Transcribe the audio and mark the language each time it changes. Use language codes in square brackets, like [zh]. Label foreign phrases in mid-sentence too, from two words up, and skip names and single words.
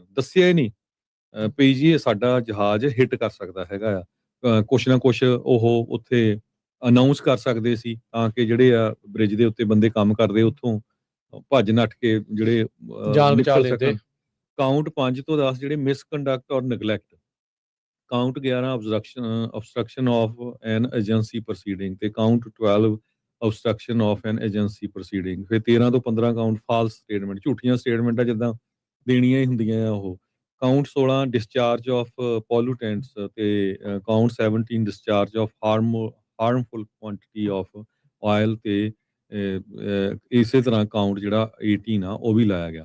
[pa] ਦੱਸਿਆ ਹੀ ਨਹੀਂ ਪਈ ਜੀ ਇਹ ਸਾਡਾ ਜਹਾਜ਼ ਹਿੱਟ ਕਰ ਸਕਦਾ ਹੈਗਾ ਆ, ਕੁਛ ਨਾ ਕੁਛ ਉਹ ਉੱਥੇ ਅਨਾਉਂਸ ਕਰ ਸਕਦੇ ਸੀ ਤਾਂ ਕਿ ਜਿਹੜੇ ਆ ਬ੍ਰਿਜ ਦੇ ਉੱਤੇ ਬੰਦੇ ਕੰਮ ਕਰਦੇ ਉੱਥੋਂ ਭੱਜ ਨੱਠ ਕੇ ਜਿਹੜੇ ਜਾਨ ਬਚਾ ਲੈਂਦੇ। [en] count 5 [pa] ਤੋਂ 10 ਜਿਹੜੇ [en] misconduct or neglect, count 11 obstruction of an agency proceeding, ਤੇ count 12 obstruction of an agency proceeding, [pa] ਫਿਰ 13 ਤੋਂ 15 [en] count false statement, [pa] ਝੂਠੀਆਂ ਸਟੇਟਮੈਂਟਾਂ ਜਿੱਦਾਂ ਦੇਣੀਆਂ ਹੀ ਹੁੰਦੀਆਂ ਆ ਉਹ, [en] count 16 discharge of pollutants, [pa] ਤੇ [en] count 17 discharge of harmful quantity of oil, [pa] ਤੇ ਇਸੇ ਤਰ੍ਹਾਂ ਕਾਊਂਟ ਜਿਹੜਾ 18 ਆ ਉਹ ਵੀ ਲਾਇਆ ਗਿਆ।